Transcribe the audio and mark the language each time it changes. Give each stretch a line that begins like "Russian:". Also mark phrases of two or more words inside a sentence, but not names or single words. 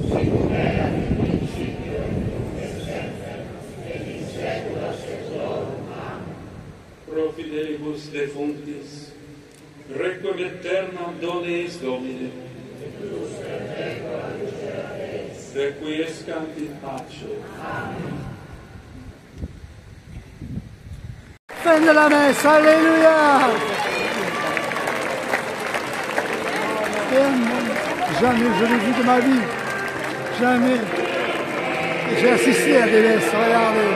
Latin: Pro fidelibus defunctis, requiem aeternam dona eis Domine. Requiescant in pace.
French: Fin de la messe, alléluia. Jamais je l'ai vu de ma vie. Jamais. J'ai assisté à des messes, regardez.